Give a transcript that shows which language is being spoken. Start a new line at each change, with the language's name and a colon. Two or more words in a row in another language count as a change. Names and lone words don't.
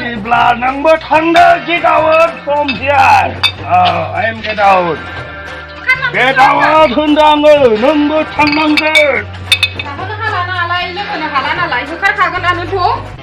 Bodo: अब्ला नोंबो थांदो
English: get out from here. I am get out. Get out
Bodo: होनदों आङो नोंबो थांनांगोन. थाहोनो हाला नालाय लोगोनो हाला नालाय होखारखागोनानोथ'.